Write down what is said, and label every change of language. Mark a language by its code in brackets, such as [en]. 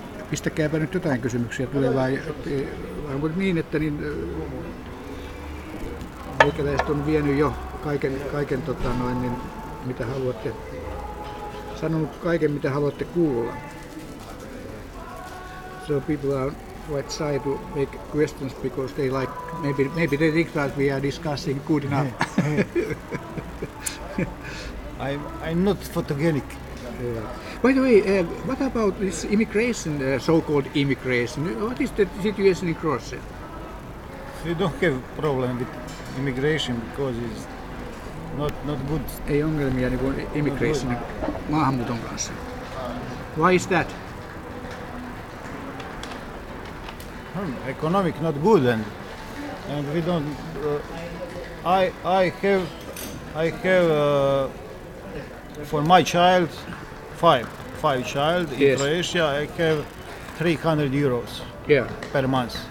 [fi] Pistäkääpä nyt jotain kysymyksiä tulee vai onko niin, että meikäläiset on vienyt jo kaiken mitä haluatte, sanonut kaiken mitä haluatte kuulla. [en] So people are quite shy to make questions because they like maybe they think that we are discussing good enough. I'm not photogenic. By the way, what about this immigration, so-called immigration? What is the situation in Croatia? We don't have problem with immigration because it's not good. [fi] Ei ongelmia niin kuin immigration, maahanmuuton kanssa. [en] Why is that? Economic not good and we don't. I have for my child five child in Croatia. I have 300 euros per month.